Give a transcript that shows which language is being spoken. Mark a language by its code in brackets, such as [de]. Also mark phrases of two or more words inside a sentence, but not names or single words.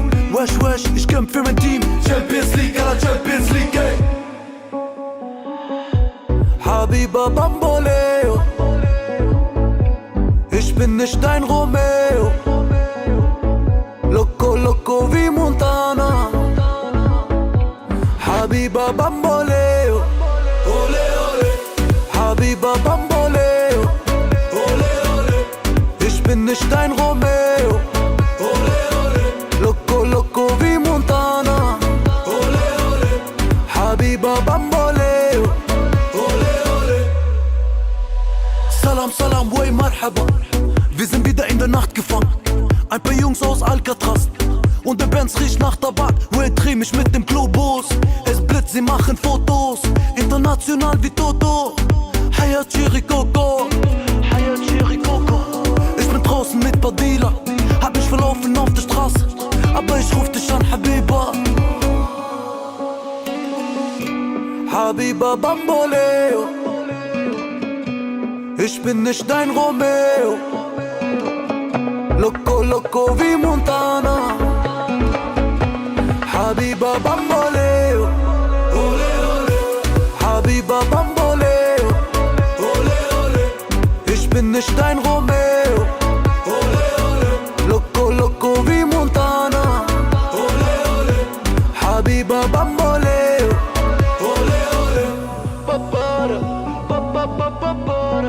[fr] Wesh wesh, [de] ich kämpf für mein Team. Champions League, alla Champions League, ey. Habiba Bamboleo, ich bin nicht dein Romeo. [es] Loco, loco [de] wie Montana. [es] Habiba Bamboleo, ole ole. Habiba Bamboleo, ole ole. [de] Ich bin nicht dein Romeo. [es] Ole ole. Loco, loco [de] wie Montana. [es] Ole ole. Habiba Bamboleo, ole ole. [ar] Salam, salam, way marhaba. [de] Wir sind wieder in der Nacht gefangen. Ein paar Jungs aus Alcatraz und der Benz riecht nach Tabak. Way dreh mich mit dem Globus. Es blitzt, sie machen Fotos. International wie Toto. Hayat Chirikoko, Hayat Chirikoko. Ich bin draußen mit paar Dealer. Hab mich verlaufen auf der Straße, aber ich ruf dich an, Habiba. Habiba Bamboleo, ich bin nicht dein Romeo. [es] Loco, loco [de] wie Montana. [es] Habiba Bamboleo, ole ole. Habiba Bamboleo, ole ole. [de] Ich bin nicht dein Romeo. [es] Ole ole. Loco, loco [de] wie Montana. [es] Ole ole. Habiba Bamboleo, ole ole. Papara, papapapapa.